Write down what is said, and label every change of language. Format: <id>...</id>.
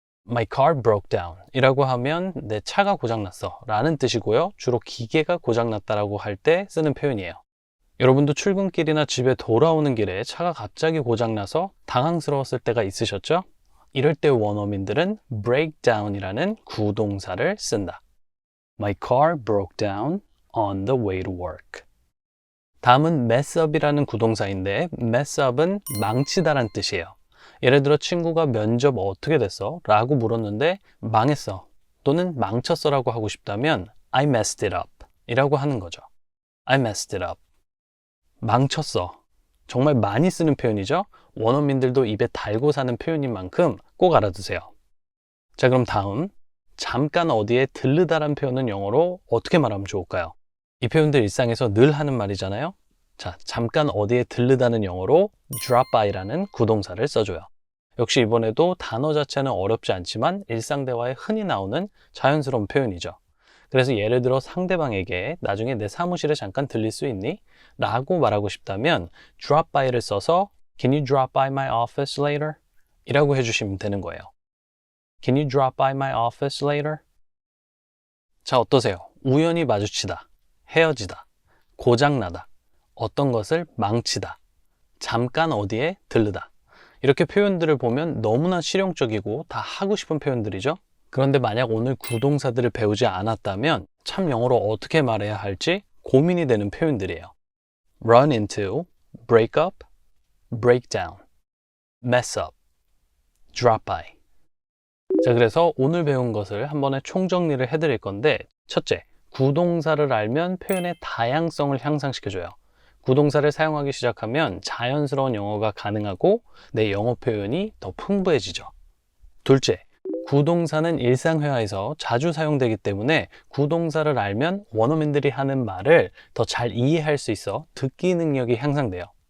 <en>My car broke down</en> <ko>이라고 하면 내 차가 고장났어 라는 뜻이고요. 주로 기계가 고장났다라고 할 때 쓰는 표현이에요. 여러분도 출근길이나 집에 돌아오는 길에 차가 갑자기 고장나서 당황스러웠을 때가 있으셨죠? 이럴 때 원어민들은 breakdown이라는 구동사를 쓴다.</ko> <en>My car broke down on the way to work.</en> <ko>다음은 mess up이라는 구동사인데 mess up은 망치다라는 뜻이에요. 예를 들어 친구가 면접 어떻게 됐어? 라고 물었는데 망했어 또는 망쳤어 라고 하고 싶다면</ko> <en>I messed it up</en> <ko>이라고 하는 거죠.</ko> <en>I messed it up.</en> <ko>망쳤어. 정말 많이 쓰는 표현이죠. 원어민들도 입에 달고 사는 표현인 만큼 꼭 알아두세요. 자, 그럼 다음 잠깐 어디에 들르다란 표현은 영어로 어떻게 말하면 좋을까요? 이 표현들 일상에서 늘 하는 말이잖아요. 자, 잠깐 어디에 들르다는 영어로 drop by라는 구동사를 써줘요. 역시 이번에도 단어 자체는 어렵지 않지만 일상 대화에 흔히 나오는 자연스러운 표현이죠. 그래서 예를 들어 상대방에게 나중에 내 사무실에 잠깐 들릴 수 있니? 라고 말하고 싶다면</ko> <en>drop by를 써서 Can you drop by my office later?</en> <ko>이라고 해주시면 되는 거예요.</ko> <en>Can you drop by my office later?</en> <ko>자, 어떠세요? 우연히 마주치다, 헤어지다, 고장나다, 어떤 것을 망치다, 잠깐 어디에 들르다 이렇게 표현들을 보면 너무나 실용적이고 다 하고 싶은 표현들이죠. 그런데 만약 오늘 구동사들을 배우지 않았다면 참 영어로 어떻게 말해야 할지 고민이 되는 표현들이에요.</ko> <en>run into, break up, break down, mess up, drop by.</en> <ko>자, 그래서 오늘 배운 것을 한 번에 총정리를 해드릴 건데, 첫째, 구동사를 알면 표현의 다양성을 향상시켜줘요. 구동사를 사용하기 시작하면 자연스러운 영어가 가능하고 내 영어 표현이 더 풍부해지죠. 둘째, 구동사는 일상회화에서 자주 사용되기 때문에 구동사를 알면 원어민들이 하는 말을 더 잘 이해할 수 있어 듣기 능력이 향상돼요.</ko>